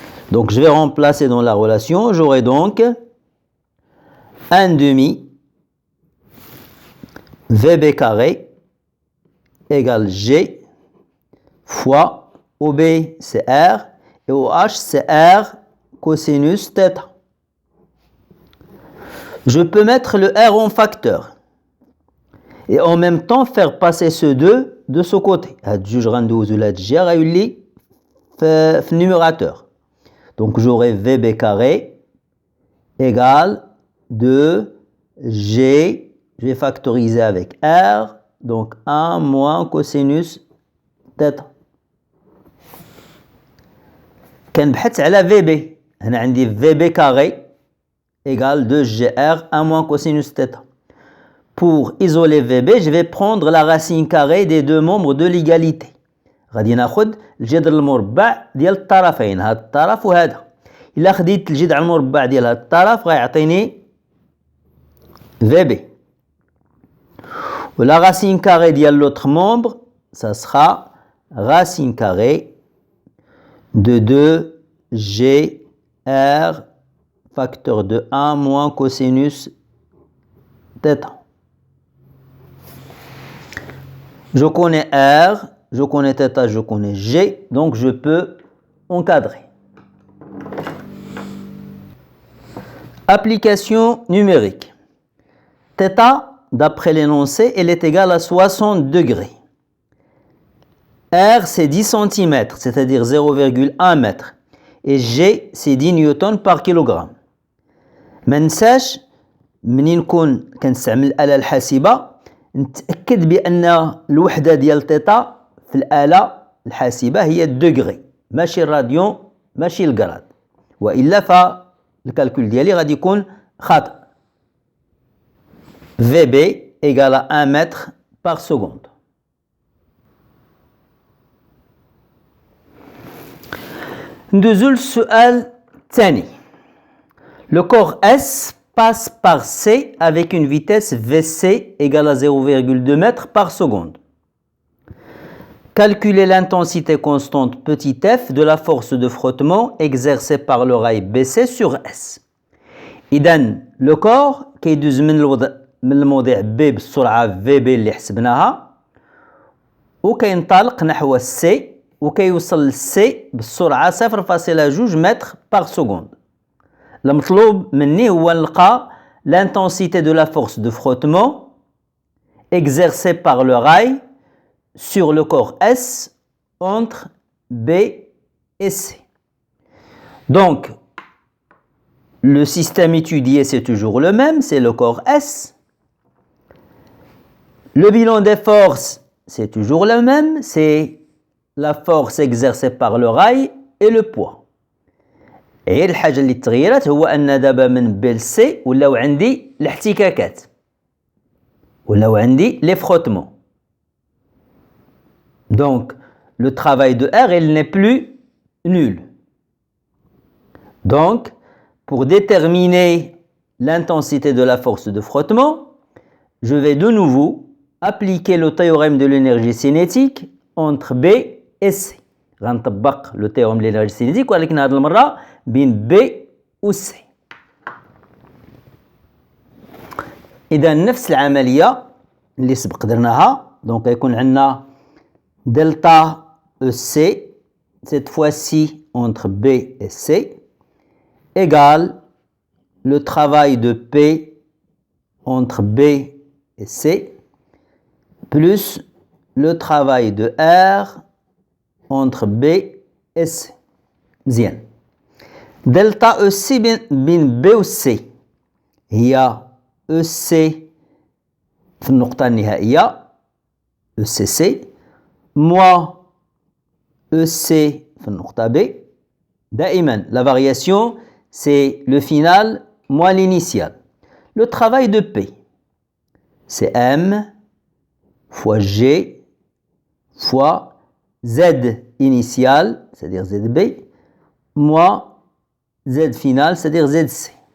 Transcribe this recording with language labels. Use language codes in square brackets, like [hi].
[fr] Donc je vais remplacer dans la relation, j'aurai donc 1 demi VB carré égale G fois OB c'est R et OH c'est R cosinus θ. Je peux mettre le R en facteur et en même temps faire passer ce 2 de ce côté. [ar] هاد جوج غندوزو لهاد الجهة غيولي في النيميراتور. [fr] Donc j'aurai VB carré égale 2G, je vais factoriser avec R, donc 1 moins cosinus θ. [ar] كنبحث على VB, هنا عندي VB [fr] carré égale 2GR 1 moins cosinus θ. Pour isoler VB, je vais prendre la racine carrée des deux membres de l'égalité. [ar] غادي ناخذ الجذر المربع ديال الطرفين، هذا الطرف وهذا. إلا خديت الجذر المربع ديال هذا الطرف غيعطيني VB. و [fr] la racine carrée [ar] ديال [fr] l'autre membre, ça sera racine carrée de 2GR facteur de 1 moins cosinus θ. Je connais R, je connais θ, je connais G, donc je peux encadrer. Application numérique. θ, d'après l'énoncé, elle est égale à 60 degrés. R, c'est 10 cm, c'est-à-dire 0,1 mètre. Et G, c'est 10 newtons par kilogramme. [ar] ما ننساش منين نكون كنستعمل الآلة الحاسبة نتأكد بأن الوحدة ديال θ في الآلة الحاسبة هي الدغري ماشي الراديون ماشي الجراد، وإلا فالكالكول ديالي غادي يكون خاطئ. [fr] VB égale à 1 mètre par seconde. [ar] ندوزو للسؤال الثاني. [fr] Le corps S passe par C avec une vitesse Vc égale à 0,2 mètres par seconde. Calculez l'intensité constante petit f de la force de frottement exercée par le rail BC sur S. [ar] إذن [fr] le corps [ar] كيدوز من الموضع B بالسرعة VB اللي حسبناها وكينطلق نحو C وكيوصل C بالسرعة 0.2 متر [fr] par seconde. [ar] المطلوب مني هو نلقى [fr] l'intensité de la force de frottement exercée par le rail sur le corps S entre B et C. Donc, le système étudié, c'est toujours le même, c'est le corps S. Le bilan des forces, c'est toujours le même, c'est la force exercée par le rail et le poids. [ar] غير الحاجة اللي تغيرت هو أن دابا من بي لسي ولاو عندي الاحتكاكات ولاو عندي [fr] لي فروتمون. Donc le travail de R il n'est plus nul. Donc pour déterminer l'intensité de la force de frottement, je vais de nouveau appliquer le théorème de l'énergie cinétique entre B et C. [ar] غنطبق [fr] le théorème de l'énergie cinétique [ar] ولكن هذه المرة بين B و C. إذا نفس العملية اللي سبق درناها، دونك يكون عندنا دلتا [fr] EC cette fois-ci entre B et C égale le travail de P entre B et C plus le travail de R entre B et C. [ar] مزيان. دلتا او سي بين B و C هي او سي في النقطة النهائية او سي سي موا او سي في النقطة B. دائما [fr] la variation c'est le final moins l'initial. Le travail de P c'est M fois G fois Z initial, c'est-à-dire ZB, moins Z final, c'est-à-dire ZC.